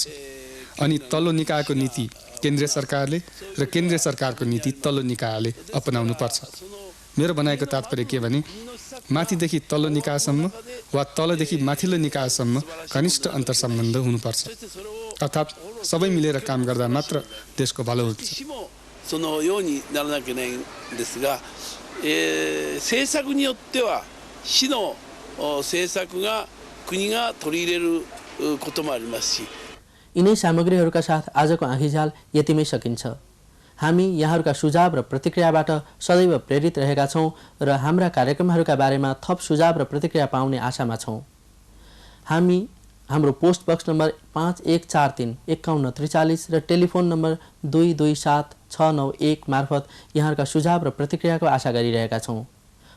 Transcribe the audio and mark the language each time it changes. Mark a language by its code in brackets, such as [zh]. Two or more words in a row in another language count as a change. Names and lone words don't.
[ne] अनि तल्लो निकायको नीति केन्द्रीय सरकारले र केन्द्रीय सरकारको नीति तल्लो निकायले अपनाउनुपर्छ। मेरो भनाइको तात्पर्य के भने माथिदेखि तल्लो निकायसम्म वा तलदेखि माथिल्लो निकायसम्म घनिष्ठ अन्तर्सम्बन्ध हुनुपर्छ। अर्थात् सबै मिलेर काम गर्दा मात्र देशको भलो हुन्छ। [ja] 政策によっては市の政策が国が取り入れることもありますし [ne] यिनै सामग्रीहरूका साथ आजको आँखीझाल यतिमै सकिन्छ। हामी यहाँहरूका सुझाव र प्रतिक्रियाबाट सदैव प्रेरित रहेका छौँ र हाम्रा कार्यक्रमहरूका बारेमा थप सुझाव र प्रतिक्रिया पाउने आशामा छौँ। हामी हाम्रो पोस्ट बक्स नम्बर 5143 5143 र टेलिफोन नम्बर 227691 मार्फत यहाँहरूका सुझाव र प्रतिक्रियाको आशा गरिरहेका छौँ।